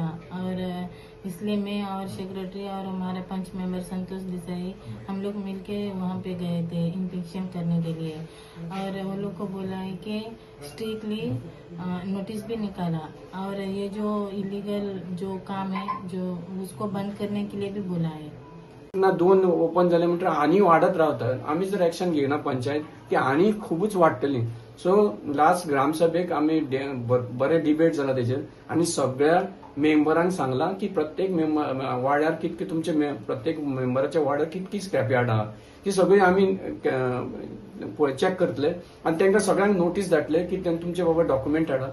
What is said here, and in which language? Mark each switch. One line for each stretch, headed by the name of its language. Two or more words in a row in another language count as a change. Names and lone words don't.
Hindi: और इसलिए मैं और सेक्रेटरी और हमारे पंच मेंबर संतोष देसाई हम लोग मिलके वहाँ पे गए थे इंस्पेक्शन करने के लिए। और वो लोग को बोला है कि
English: strictly notice
Hindi: भी निकाला और ये जो इलीगल जो काम है जो उसको बंद करने के लिए भी बोला है।
Konkani: ना 2 ओपन झाले म्हणल्यार आनी वाढत रावता। आमी जर एक्शन घेना पंचायत ती आनी खूबच वाडटली।
English: so last
Konkani: ग्रामसभेक आमी बरे डिबेट जाला तेजेर आनी सगळ्या मेंबरांक सांगला की प्रत्येक वाड्यार कितके तुमचे प्रत्येक मेंबराच्या वाड्यार कितकी
English: scrap yard
Konkani: आहा ती सगळी आमी चेक करतले आनी तांकां सगळ्यांक नोटीस धाडटले की तुमचे बाबा डॉक्युमेंट हाडा।